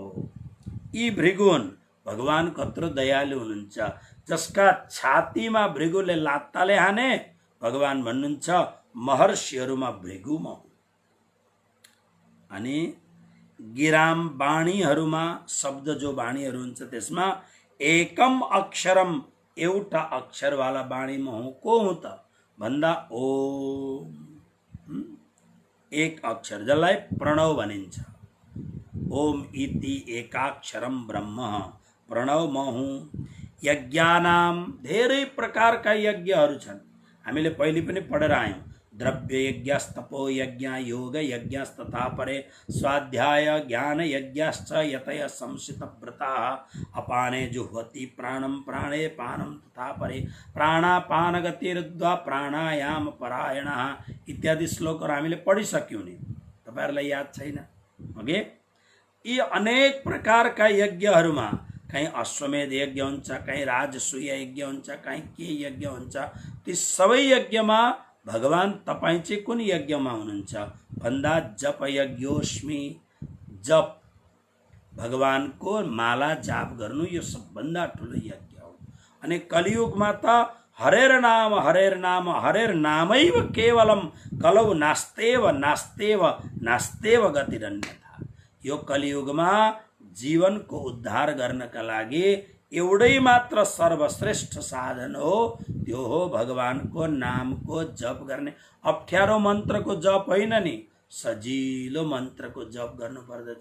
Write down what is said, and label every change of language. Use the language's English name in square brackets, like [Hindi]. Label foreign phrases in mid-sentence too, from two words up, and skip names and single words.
[Nepali] यी भृगुन भगवान कत्रो दयालु हुनुहुन्छ। जसका छातीमा भृगुले लात्ताले हाने भगवान भन्नुहुन्छ, महर्षिहरूमा भृगु म हुँ। अनि गिराम वाणीहरूमा, शब्द जो वाणीहरू हुन्छ त्यसमा [Sanskrit] एकम अक्षरम, [Nepali] एउटा अक्षरवाला वाणी म हुँ। को हुँ त भन्दा ओम, 1 अक्षर जसलाई प्रणव भनिन्छ। [Sanskrit] ओम इति एकाक्षरम ब्रह्म, [Nepali] प्रणव म हुँ। यज्ञानाम, धेरै प्रकारका यज्ञहरू छन्, हामीले पहिले पनि पढेर आयौँ। [Sanskrit] द्रव्य यज्ञस्तपो यज्ञ, योग यज्ञस्तथा परे, स्वाध्याय ज्ञान यज्ञश्च यतय संसित व्रताः, अपाने जुह्वति प्राणम प्राणे पानम तथा परे, प्राणापान गतिरुद्ध्वा प्राणायाम परायणः [Nepali] इत्यादि श्लोकहरू हामीले पढिसक्यौँ नि, तपाईहरुलाई याद छैन? ओके, यी अनेक प्रकारका यज्ञहरूमा कहीं अश्वमेध यज्ञ हुन्छ, कहीं राजसूय यज्ञ हुन्छ, कहीं के यज्ञ हुन्छ। ती सबै यज्ञमा भगवान तपाईं चाहिँ कुन यज्ञमा हुनुहुन्छ भन्दा [Sanskrit] जप यज्ञोस्मि, [Nepali] जप भगवानको माला जाप गर्नु यो सबभन्दा ठुलो यज्ञ हो। अनि कलियुगमा त [Sanskrit] हरेर नाम हरेर नामैव केवलम कलौ नास्तेव नास्तेव नास्तेव गतिरन्यथा। [Nepali] यो कलियुगमा जीवनको उद्धार गर्नका लागि एउटै मात्र सर्वश्रेष्ठ साधन हो, त्यो हो भगवानको नामको जप गर्ने। अप्ठ्यारो मन्त्रको जप होइन नि, सजिलो मन्त्रको जप गर्नु पर्दछ।